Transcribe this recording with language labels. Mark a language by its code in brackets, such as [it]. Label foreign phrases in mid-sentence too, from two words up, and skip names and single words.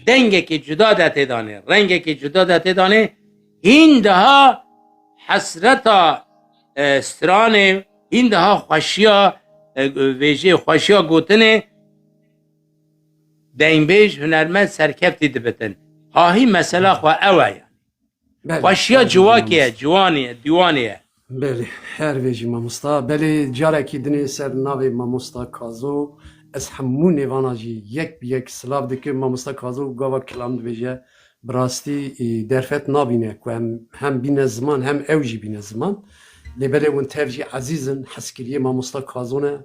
[ku] dengeki cüda da tedane, rengeki cüda da tedane hin daha hasreta strane, hin daha xweşiya vêjê xweşiya gotine dengbêj hunermend serkeftî dibitin. Hahî mesela xwe ew e yani. Xweşiya ciwakiye, ciwaniye, diwaniye. Beli, her beji İmam Usta. Beli careki dini ser navê İmam Usta Kazo. Ez hemû nêvana jî yek bi yek silav dikim İmam Usta Kazo gava kilam dibêje. Bi rastî derfet nabîne ku hem bîne ziman hem ew jî bîne ziman. Lêbelê hûn tev jî ezîzin hezkiriyê İmam Usta Kazo ne.